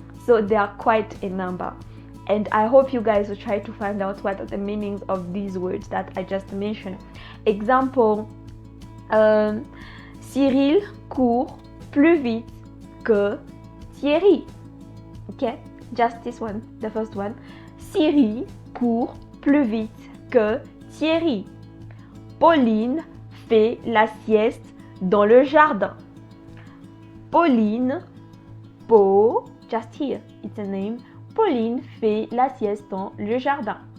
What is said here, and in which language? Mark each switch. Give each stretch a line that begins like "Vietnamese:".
English: So they are quite a number. And I hope you guys will try to find out what are the meanings of these words that I just mentioned.
French: Example, Cyril court plus vite que Thierry.
English: Okay, just this one, the first one.
French: Cyril court plus vite que Thierry. Pauline fait la sieste dans le jardin.
English: Pauline, just here, it's a name.
French: Pauline fait la sieste dans le jardin.